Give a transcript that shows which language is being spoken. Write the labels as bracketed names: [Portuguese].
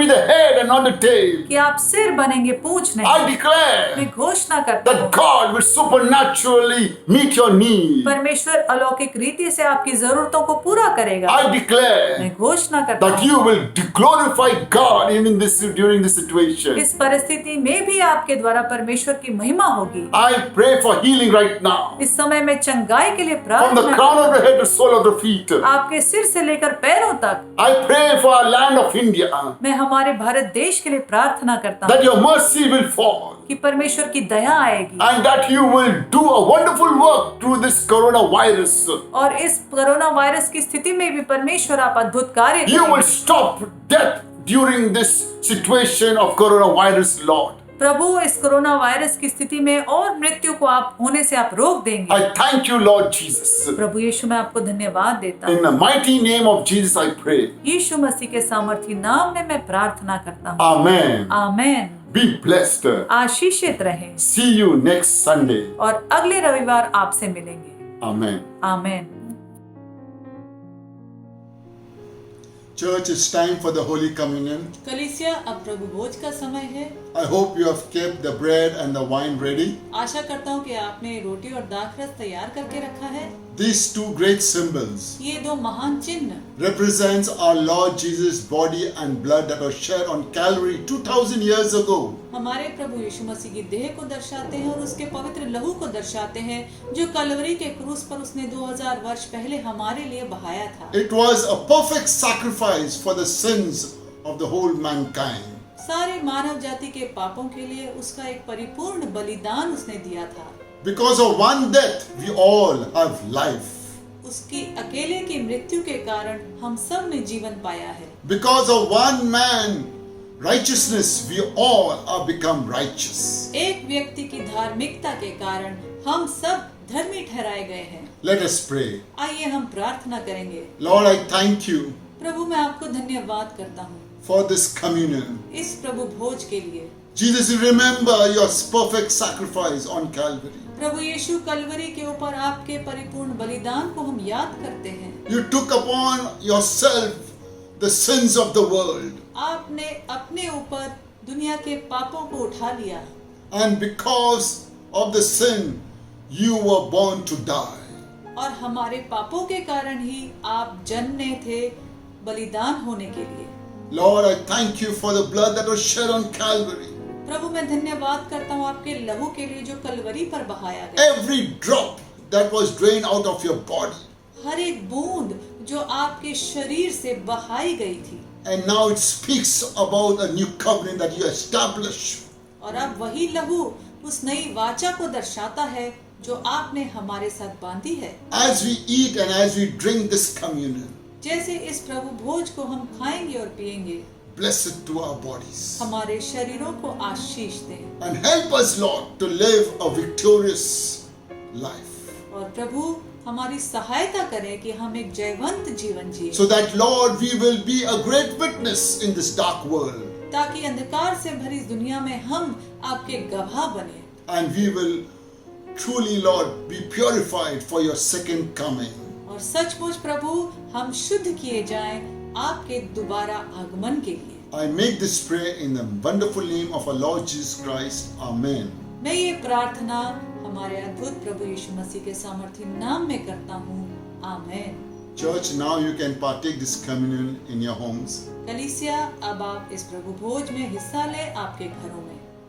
[English] be the head and not the tail. [Hindi] कि आप सिर बनेंगे, पूंछ [English] I [Hindi] नहीं। [English] declare [Hindi] मैं घोषणा करता [English] that [Hindi] हूँ [English] God will supernaturally meet your need. [Hindi] परमेश्वर अलौकिक रीति से आपकी जरूरतों को पूरा करेगा। [English] I declare [Hindi] मैं घोषणा करता [English] that [Hindi] हूँ [English] you will glorify God even during this situation. [Hindi] इस परिस्थिति में भी आपके द्वारा परमेश्वर की महिमा होगी। [English] I pray for healing right now. [Hindi] इस समय मैं चंगाई के लिए [English] From the [Hindi] प्रार्थना [English] crown [Hindi] करता [English] of the head to the sole of the feet. [Hindi] हूँ, आपके सिर से लेकर पैरों तक। [English] I pray for our land of India [Hindi] मैं हमारे भारत देश के लिए प्रार्थना करता हूँ [English] that your mercy will fall [Hindi] कि परमेश्वर की दया आएगी [English] and that you will do a wonderful work through this coronavirus. [Hindi] और इस कोरोना वायरस की स्थिति में भी परमेश्वर आप अद्भुत कार्य [English] You will [Hindi] करेंगे। [English] stop death during this situation of coronavirus, Lord. [Hindi] प्रभु इस कोरोना वायरस की स्थिति में और मृत्यु को आप होने से आप रोक देंगे। [English] I thank you, Lord Jesus. [Hindi] प्रभु यीशु मैं आपको धन्यवाद देता हूँ। [English] In the mighty name of Jesus, I pray. [Hindi] यीशु मसीह के सामर्थी नाम में मैं प्रार्थना करता हूँ। [English] Amen. [Hindi] आमेन। [English] Be blessed. [Hindi] आशीषित रहें [English] See you next Sunday. [Hindi] और अगले रविवार आपसे मिलेंगे। [English] Amen. [Hindi] Amen. [English] Church, it's time for the Holy Communion. [Hindi] कलीसिया अब प्रभु भोज का समय है। [English] I hope you have kept the bread and the wine ready. [Hindi] आशा करता हूँ कि आपने रोटी और दाखरस तैयार करके रखा है। [English] These two great symbols [Hindi] ये दो महान चिन्ह [English] represents our Lord Jesus' body and blood that was shed on Calvary 2000 years ago. [Hindi] हमारे प्रभु यीशु मसीह की देह को दर्शाते हैं और उसके पवित्र लहू को दर्शाते हैं जो कलवरी के क्रूस पर उसने 2000 वर्ष पहले हमारे लिए बहाया था। [English] It was a perfect sacrifice for the sins of the whole mankind. [Hindi] सारे मानव जाति के पापों के लिए उसका एक परिपूर्ण बलिदान उसने दिया था। [English] Because of one death, we all have life. [Hindi] उसकी अकेले की मृत्यु के कारण हम सब ने जीवन पाया है। [English] Because of one man righteousness, we all are become righteous. [Hindi] एक व्यक्ति की धार्मिकता के कारण हम सब धर्मी ठहराए गए हैं। [English] Let us pray. [Hindi] आइए हम प्रार्थना करेंगे। [English] Lord, I thank you [Hindi] प्रभु मैं आपको धन्यवाद करता हूँ [English] for this communion. [Hindi] इस प्रभु भोज के लिए। [English] Jesus, you remember your perfect sacrifice on Calvary. [Hindi] प्रभु यीशु कलवरी के ऊपर आपके परिपूर्ण बलिदान को हम याद करते हैं। [English] You took upon yourself the sins of the world. [Hindi] आपने अपने ऊपर दुनिया के पापों को उठा लिया [English] And because of the sin, you were born to die. [Hindi] और हमारे पापों के कारण ही आप जन्मे थे बलिदान होने के लिए। [English] Lord, I thank you for the blood that was shed on Calvary. [Hindi] प्रभु मैं धन्यवाद करता हूँ आपके लहू के लिए जो कलवरी पर बहाया गया। [English] Every drop that was drained out of your body. [Hindi] हर एक बूंद जो आपके शरीर से बहाई गई थी। [English] And now it speaks about a new covenant that you establish. [Hindi] और अब वही लहू उस नई वाचा को दर्शाता है जो आपने हमारे साथ बांधी है। [English] As we eat and as we drink this communion, [Hindi] जैसे इस प्रभु भोज को हम खाएंगे और पिएंगे, [English] bless it to our bodies. [Hindi] हमारे शरीरों को आशीष दें [English] And help us, Lord, to live a victorious life. [Hindi] और प्रभु हमारी सहायता करें कि हम एक जयवंत जीवन जिए, [English] So that, Lord, we will be a great witness in this dark world. [Hindi] ताकि अंधकार से भरी इस दुनिया में हम आपके गवाह बने [English] And we will truly, Lord, be purified for your second coming. [Hindi] और सचमुच प्रभु हम शुद्ध किए जाएं आपके दोबारा आगमन के लिए। [English] I make this prayer in the wonderful name of our Lord Jesus Christ. Amen. [Hindi] मैं ये प्रार्थना हमारे अद्भुत प्रभु यीशु मसीह के सामर्थी नाम में करता हूँ। आमेन। [English] Church, now you can partake this communion in your homes. [Hindi] कलीसिया अब आप इस प्रभु भोज में हिस्सा लें आपके घरों में।